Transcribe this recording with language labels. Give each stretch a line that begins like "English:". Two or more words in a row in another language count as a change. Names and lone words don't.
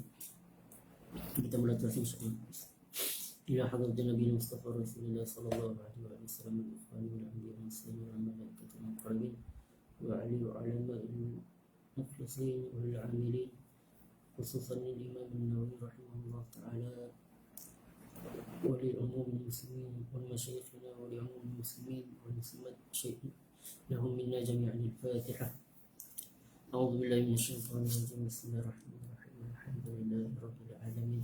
Indonesian: Kita mulai terus insyaAllah.
Arabic: إلى حضرة النبي المصطفى رسول الله صلى الله عليه وسلم والإخوان والأنبياء والمسلمين والملائكة المقربين وآل وعلماء المخلصين والعاملين، خصوصا الإمام النووي رحمه الله تعالى ولعموم المسلمين ومشايخنا ولعموم المسلمين ومسلمات شيء لهم منا جميعا. الفاتحة. أعوذ بالله من الشيطان الرجيم. بسم الله الرحمن الرحيم. الحمد لله رب العالمين.